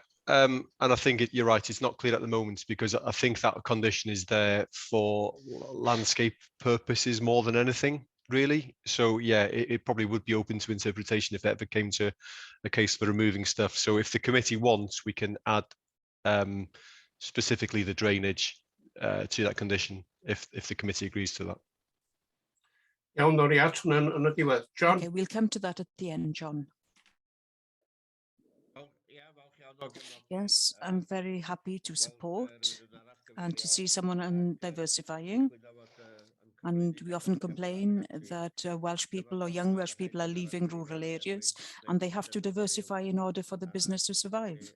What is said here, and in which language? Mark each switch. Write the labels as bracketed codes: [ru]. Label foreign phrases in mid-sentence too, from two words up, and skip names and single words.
[en] Yeah, And I think you're right, it's not clear at the moment because I think that condition is there for landscape purposes more than anything, really. So yeah, it probably would be open to interpretation if it ever came to a case for removing stuff. So if the committee wants, we can add specifically the drainage to that condition if the committee agrees to that. [cy] Iawn, ddod i at hwnna yn y diwedd. John? [en] Okay, we'll come to that at the end, John. Yes, I'm very happy to support and to see someone on diversifying. And we often complain that Welsh people or young Welsh people are leaving rural areas and they have to diversify in order for the business to survive.